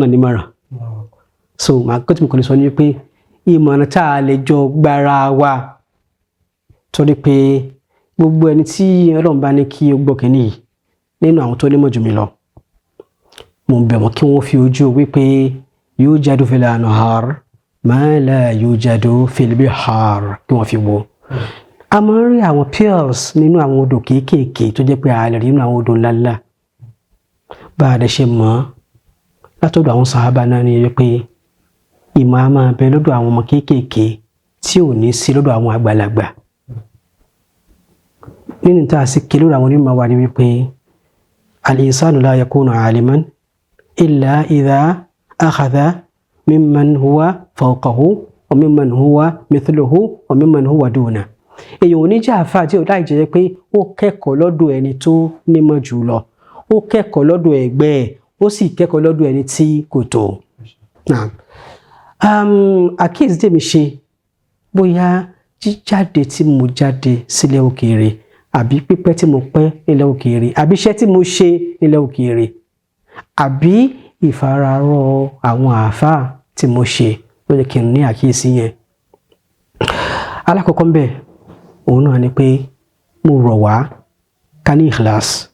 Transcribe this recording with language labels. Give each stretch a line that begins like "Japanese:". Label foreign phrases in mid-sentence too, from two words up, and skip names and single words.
Yoruba: nímọ̀ràn so màá kọ́ tí mo kọ́ lè sọ ní wípé ìmọ̀ràn tá a lè jọ gbára wa torí pé gbogbo ẹni tí Ọlọ́run bá ní kí ó gbọ́ kínní yìí nínú àwọn tó lè mọ̀ jù mí lọ mo bẹ̀ wọ́n kí wọ́n fi ojú wípé
Arabic: يوجد في الأنهار ما لا يوجد في البحار
Yoruba: kí wọ́n fi wo a máa ń rí àwọn pearls nínú àwọn odò kéékèèké tó jẹ́ pé a lè rí nínú àwọn odò ńláńlá bá a dẹ̀ ṣe mọ̀ látọ̀dọ̀ àwọn sàhábà náà ni wípé ìmọ̀ a máa bẹ lọ́dọ̀ àwọn ọmọ kéékèèké tí ò ní sí lọ́dọ̀ àwọn àgbàlagbà nínú tá a sì ké lórí àwọn onímọ̀ wa ni wípé
Arabic: الإنسان لا يكون عالما إلا إذا أخذ ممن هو فوقه و ممن هو مثله و ممن هو دون
Yoruba: èèyàn ò ní jẹ́ àfáà tí ó láì jẹ́ pé ó kẹ́kọ̀ọ́ lọ́dọ̀ ẹni tó nímọ̀ jù lọ ó kẹ́kọ̀ọ́ lọ́dọ̀ ẹgbẹ́ ẹ̀ ó sì kẹ́kọ̀ọ́ lọ́dọ̀ ẹni tí kò tó àkíyèsí tèmi ṣe bóyá jíjáde tí mo jáde sílẹ̀ òkèèrè àbí pípẹ́ tí mo pẹ́ nílẹ̀ òkèèrè àbí iṣẹ́ tí mo ṣe nílẹ̀ òkèèrè àbí ìfararọ àwọn àáfàá tí mo ṣe ló jẹ́ kí n ní àkíyèsí yẹn alákọ̀ọ́kọ́ ń bẹ̀ òun náà ni pé mo rọ̀ wá ká ní ikhlas